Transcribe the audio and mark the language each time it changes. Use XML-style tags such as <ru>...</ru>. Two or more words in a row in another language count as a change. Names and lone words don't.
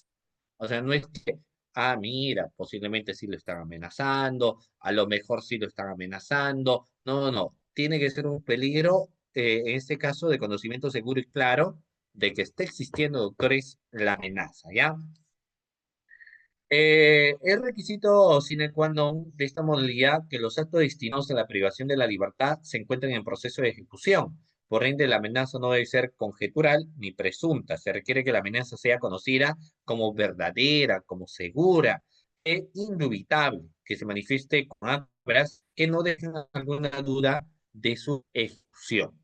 <es>O sea, no es que, mira, posiblemente sí lo están amenazando, a lo mejor sí lo están amenazando. No, no, no. Tiene que ser un peligro, en este caso, de conocimiento seguro y claro de que esté existiendo, doctores, la amenaza, ¿ya? Es requisito</es> <la>sine qua non</la> <es>de esta modalidad que los actos destinados a la privación de la libertad se encuentren en proceso de ejecución. Por ende, la amenaza no debe ser conjetural ni presunta. Se requiere que la amenaza sea conocida como verdadera, como segura e indubitable, que se manifieste con actas que no dejen alguna duda de su ejecución.</es>